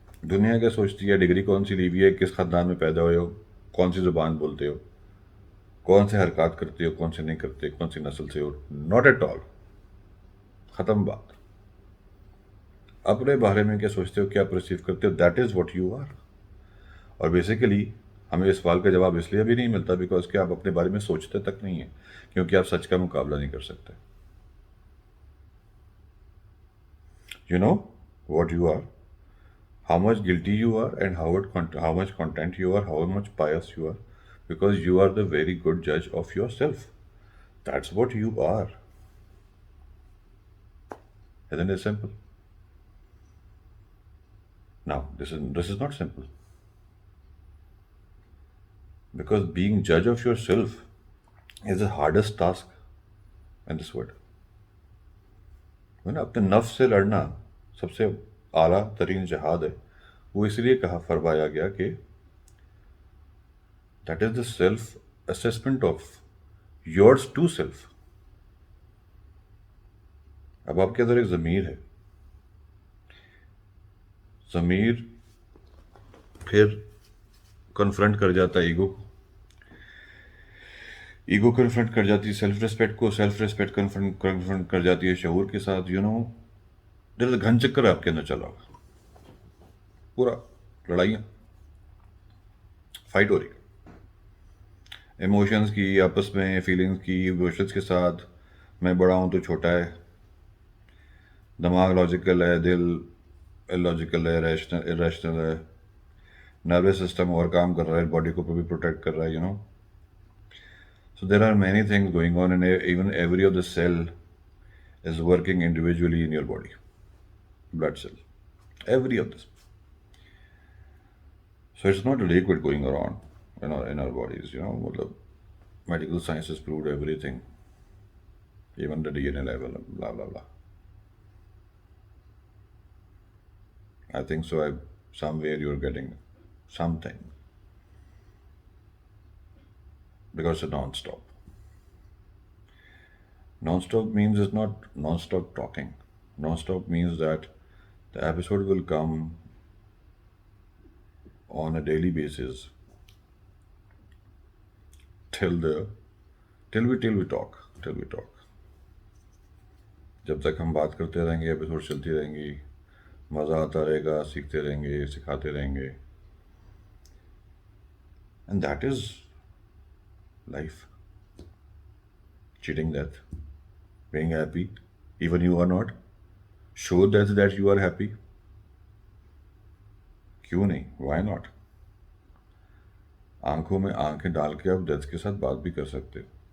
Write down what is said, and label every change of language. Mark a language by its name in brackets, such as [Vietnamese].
[Urdu] دنیا کیا سوچتی ہے، ڈگری کون سی لی ہوئی ہے، کس خاندان میں پیدا ہوئے ہو، کون سی زبان بولتے ہو، کون سے حرکات کرتے ہو، کون سے نہیں کرتے، کون سی نسل سے ہو، [English] Not at all. [Urdu] ختم بات. اپنے بارے میں کیا سوچتے ہو، کیا پرسیو کرتے ہو، [English] That is what you are. [Urdu] اور بیسیکلی ہمیں اس سوال کا جواب اس لیے بھی نہیں ملتا بیکاز کہ آپ اپنے بارے میں سوچتے تک نہیں ہیں، کیونکہ آپ سچ کا مقابلہ نہیں کر سکتے. [English] You know what you are, how much guilty you are, and how much content you are, how much pious you are, because you are the very good judge of yourself. That's what you are. Isn't it simple? Now, this is not simple, because being judge of yourself is the hardest task in this world. [Urdu] اپنے نفس سے لڑنا سب سے اعلیٰ ترین جہاد ہے. وہ اس لیے کہا، فرمایا گیا کہ [English] That is the self assessment of yours to self. [Urdu] اب آپ کے اندر ایک ضمیر ہے. ضمیر پھر کنفرنٹ کر جاتا ہے ایگو کنفرنٹ کر جاتی ہے سیلف ریسپیکٹ کو، سیلف ریسپیکٹ کنفرنٹ کر جاتی ہے شعور کے ساتھ. دیر گھن چکر آپ کے اندر چلا ہوگا، پورا لڑائیاں، فائٹ ہو رہی ہے ایموشنز کی، آپس میں فیلنگز کی، ایموشنز کے ساتھ. میں بڑا ہوں تو چھوٹا ہے، دماغ لاجیکل ہے، دل لاجیکل ہے، ریشنل ہے، نروس سسٹم اور کام کر رہا ہے، باڈی کو بھی پروٹیکٹ کر رہا ہے. [English] So there are many things going on, and even every of the cell is working individually in your body. Blood cell, every of this. So it's not a liquid going around in our bodies. Medical science has proved everything, even the DNA level, blah blah blah. I think so. Somewhere you're getting something because it's non-stop. Non-stop means it's not non-stop talking. Non-stop means that the episode will come on a daily basis till we talk. [Urdu] جب تک ہم بات کرتے رہیں گے، episode چلتی رہیں گی، مزہ آتا رہے گا، سیکھتے رہیں گے، سکھاتے رہیں گے. [English] And that is life. Cheating death, being happy, even you are not. Show that you are happy. [Urdu] کیوں نہیں؟ [English] why not؟ [Urdu] آنکھوں میں آنکھیں ڈال کے آپ ڈیتھ کے ساتھ بات بھی کر سکتے ہو.